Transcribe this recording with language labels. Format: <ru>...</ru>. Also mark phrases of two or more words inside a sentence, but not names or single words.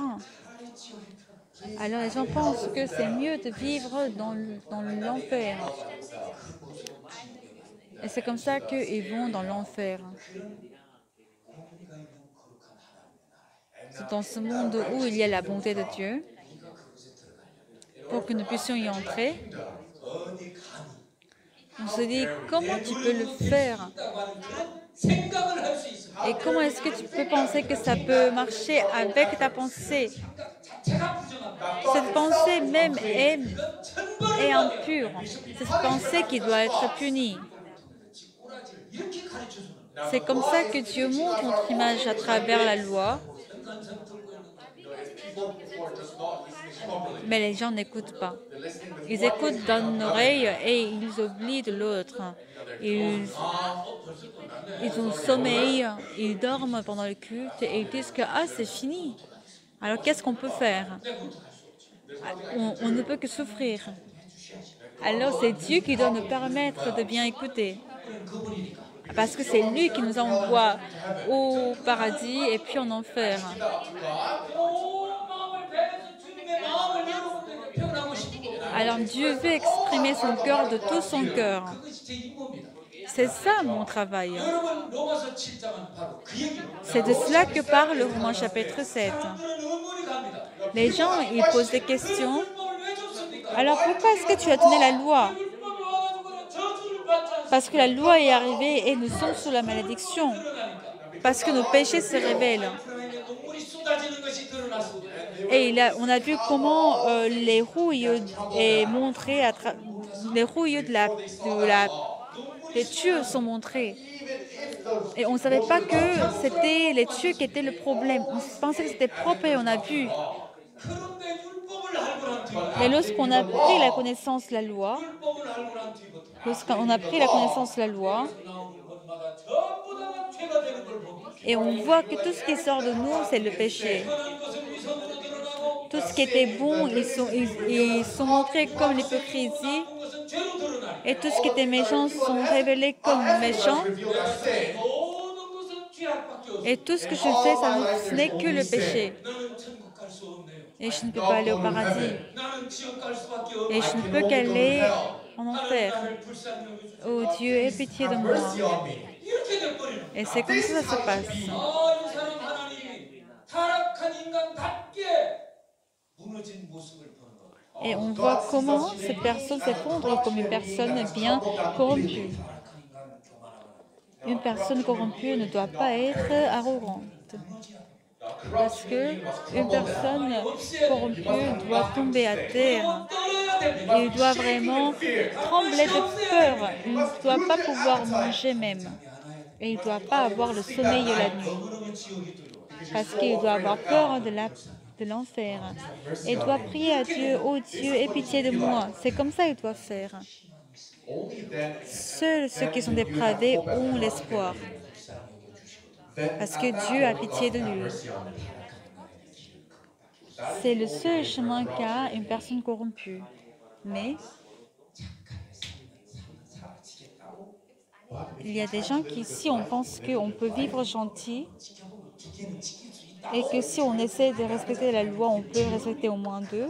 <fr>Alors les gens pensent que c'est mieux de vivre dans l'enfer. Et c'est comme ça qu'ils vont dans l'enfer. Dans ce monde où il y a la bonté de Dieu, pour que nous puissions y entrer.</fr> <ko>어디 감히</ko> <fr>On se dit, comment tu peux le faire?</fr> <ko>있다고 하는 그런 생각을 할 수 있습니다.</ko> <fr>Et comment est-ce que tu peux penser que ça peut marcher avec ta pensée?</fr> <ko>생각 자체가 부정합니다.</ko> <fr>Cette pensée même est</fr> <ko>이건 천벌을 받아요.</ko> <fr>impure. C'est cette pensée qui doit être punie.</fr> <ko>꼬라지를 이렇게 가르쳐 주는 거예요.</ko> <fr>C'est comme ça que Dieu montre notre image à travers la loi,</fr> <ko>현관성 듣고 있는 거.</ko> <en>People who are just not listening properly,</en> <fr>mais les gens n'écoutent pas.</fr> <en>they're listening with</en> <fr>Ils écoutent d'une oreille et ils oublient de l'autre. Ils ont sommeil, ils dorment pendant le culte et ils disent que c'est fini. Alors qu'est-ce qu'on peut faire? On ne peut que souffrir. Alors c'est Dieu qui doit nous permettre de bien écouter. Parce que c'est lui qui nous envoie au paradis et puis en enfer.</fr> <ko>온 마음을 다해서 주님의 마음을 여러분들에게 표현하고 싶은 거예요.</ko> <fr>Alors Dieu veut exprimer son cœur de tout son cœur.</fr> <ko>그것이 제 임무입니다.</ko> <fr>C'est ça mon travail.</fr> <ko>여러분 로마서 7장은 바로 그 얘기입니다.</ko> <fr>C'est de cela que parle Romains chapitre 7.</fr> <ko>사람들은 의문이 갑니다.</ko> <fr>Les gens, ils posent des questions.</fr> <ko>율법을 왜 줬습니까?</ko> <fr>Alors pourquoi est-ce que tu as donné la loi?</fr> <ko>율법이 와가지고는 저주를 받지 않습니까?</ko> <fr>Parce que la loi est arrivée et nous sommes sous la malédiction. Parce que nos péchés se révèlent.</fr> <ko>하나님의 눈물이 쏟아지는 것이 드러났습니다.</ko> <fr>Et on a vu comment les rouilles est montré les rouilles des tuyaux sont montrées. Et on ne savait pas que c'était les tuyaux qui étaient le problème. On pensait que c'était propre et on a vu.</fr> <ko>그런데 율법을 알고 난 뒤부터</ko> <fr>Mais lorsqu'on a pris la connaissance de la loi,</fr> <ko>율법을 알고 난 뒤부터</ko> <fr>lorsqu'on a pris la connaissance de la loi,</fr> <ko>나오는 것마다 전부 다 죄가 되는 걸 봅니다.</ko> <fr>et on voit que tout ce qui sort de nous, c'est le péché.</fr> <ko>선한 것은 위선으로 드러나고</ko> <fr>Tout ce qui était bon, ils sont montrés comme l'hypocrisie.</fr> <ko>나쁜 것은 죄로 드러나니</ko> <fr>Et tout ce qui était méchant sont révélés comme méchants.</fr> <en>reveal their sin.</en> <ko>모든 것은 죄악밖에 없어.</ko> <fr>Et tout ce que je fais, ce n'est que le péché.</fr> <ko>나는 천국 갈 수 없네요.</ko> <fr>Et je ne peux pas aller au paradis.</fr> <ko>나는 지옥 갈 수밖에</ko> <fr>Et</fr> <ko>없네요.</ko> <fr>je ne peux qu'aller en enfer.</fr> <ko>나를 불쌍히 여겨주세요.</ko> <fr>Oh Dieu, aie pitié de moi.</fr> <en>Mercy on me.</en> <ko>이렇게 돼버리는 거예요.</ko> <fr>Et c'est comme ça que ça se passe.</fr> <ko>이 사람 하나님이 타락한 인간답게 무너진 모습을 보는 거예요.</ko> <fr>Et on voit comment cette personne s'effondre comme une personne bien corrompue.</fr> <ko>타락한 인간은 교만하거나</ko> <fr>Une personne corrompue ne doit pas être arrogante. Parce qu'une personne corrompue doit tomber à terre.</fr> <ko>떠나야 됩니다.</ko> <fr>Il doit vraiment trembler de peur. Il ne doit pas pouvoir manger même. Et il ne doit pas avoir le sommeil la nuit.</fr> <ko>그러면 지옥이 두려워.</ko> <fr>Parce qu'il doit avoir peur de l'enfer. Et il doit prier à Dieu, oh Dieu, aie pitié de moi. C'est comme ça qu'il doit faire.</fr> <en>Only then,</en> <fr>Seuls ceux qui sont dépravés ont l'espoir. Parce que Dieu a pitié de lui.</fr> <en>mercy on me.</en> <fr>C'est le seul chemin qu'a une personne corrompue. Mais il y a des gens qui, si on pense qu'on peut vivre gentil et que si on essaie de respecter la loi, on peut respecter au moins deux,</fr>